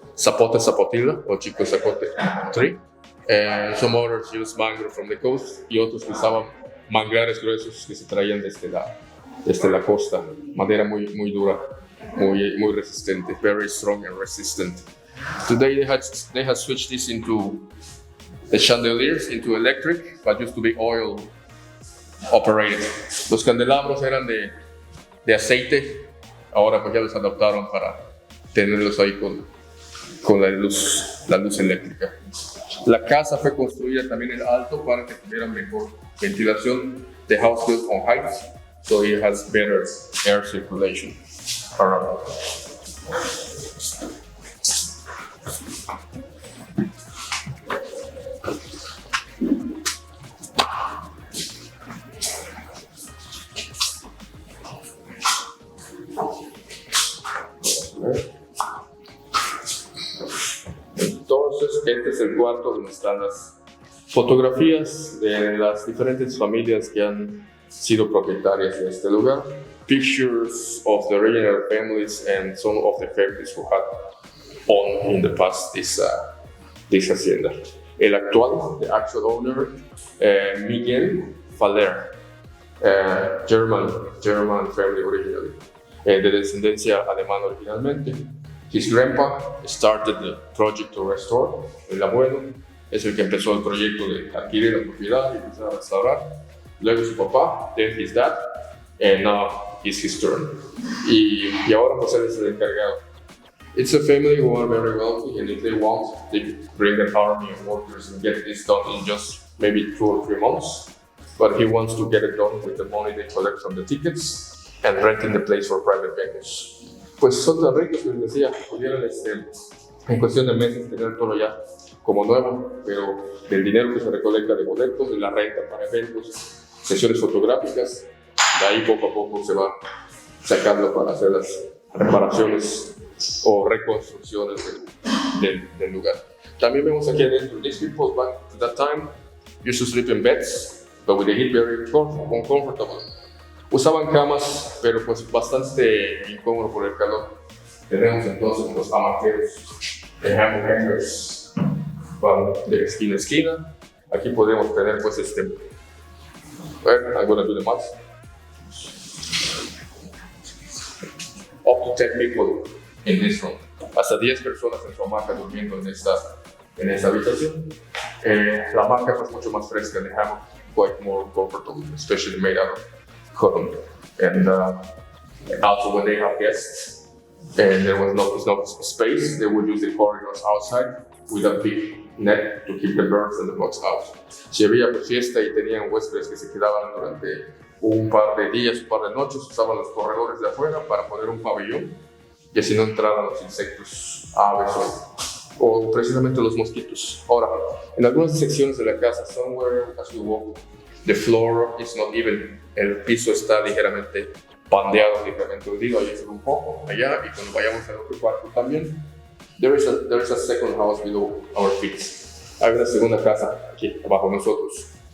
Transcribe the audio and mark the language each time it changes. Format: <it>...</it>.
<es>zapote zapotilla o chico zapote tree.</es> <en>And some others use mangrove from the coast</en> <es>y otros usaban manglares gruesos que se traían desde la costa. Madera muy dura, muy resistente,</es> <en>very strong and resistant. Today they had switched this into the chandeliers into electric, but used to be oil operated.</en> <es>Los candelabros eran de aceite, ahora pues ya los adaptaron para tenerlos ahí con la luz eléctrica. La casa fue construida también en alto para que tuviera mejor ventilación.</es> <en>The house built on height, so it has better air circulation around.</en> <es>Entonces, este es el cuarto donde están las fotografías de las diferentes familias que han sido propietarias de este lugar.</es> <en>Pictures of the original families and some of the families who had owned in the past this hacienda.</en> <es>El actual,</es> <en>the actual owner, Miguel Faller, German family originally,</en> <es>de descendencia alemana originalmente.</es> <en>His grandpa started the project to restore.</en> <es>El abuelo es el que empezó el proyecto de adquirir la propiedad y empezar a restaurar. Luego su papá,</es> <en>then his dad, and now it's his turn.</en> <es>Y ahora pues él es el encargado.</es> <en>It's a family who are very wealthy, and if they want, they could bring an army of workers and get this done in just maybe 2 or 3 months. But he wants to get it done with the money they collect from the tickets and renting the place for private venues.</en> <es>Pues son tan ricos que les decía, pudieran en cuestión de meses tener todo ya como nuevo, pero del dinero que se recolecta de boletos, de la renta para eventos, sesiones fotográficas, de ahí poco a poco se va sacando para hacer las reparaciones o reconstrucciones del lugar. También vemos aquí adentro,</es> <en>these people back at that time used to sleep in beds, but with the heat very uncomfortable.</en> <es>Usaban camas, pero pues bastante incómodo por el calor. Tenemos entonces los hamaqueros de</es> <en>hammock hangers,</en> <es>van de esquina a esquina. Aquí podemos tener pues</es> <en>I'm gonna do the math. Up to 10 people in this room.</en> <es>Hasta 10 personas en su hamaca durmiendo en esta habitación. La hamaca es mucho más fresca,</es> <en>the hammock quite more comfortable, especially made out of cotton. And also when they have guests and there was no space, they would use the corridors outside with a big net to keep the birds and the bugs out.</en> <es>Si había fiesta y tenían huéspedes que se quedaban durante un par de días, un par de noches, usaban los corredores de afuera para poner un pabellón y así no entraran los insectos, aves o precisamente los mosquitos. Ahora, en algunas secciones de la casa,</es> <en>somewhere as you walk, the floor is not even.</en> <es>El piso está ligeramente pandeado, ligeramente hundido, ahí es un poco, allá, y cuando vayamos al otro cuarto también.</es> <en>There is a second house below our feet.</en> <es>Hay una segunda casa aquí abajo nosotros.</es>